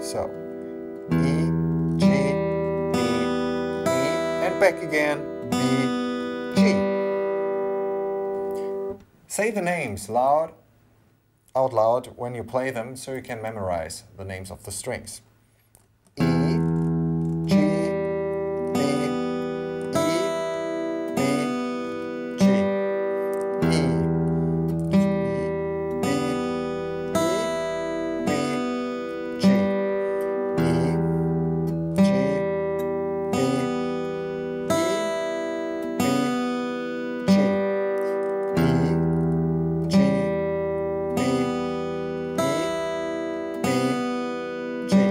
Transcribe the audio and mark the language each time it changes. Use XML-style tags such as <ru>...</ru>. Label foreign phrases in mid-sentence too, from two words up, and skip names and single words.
<en>So, E, G, B, E, and back again, B, G. Say the names out loud when you play them so you can memorize the names of the strings. E, G, B, E, B, G. E, G, B, E, B, G. E, G, B, E, B, G. E, G, B, E, B, G.</en>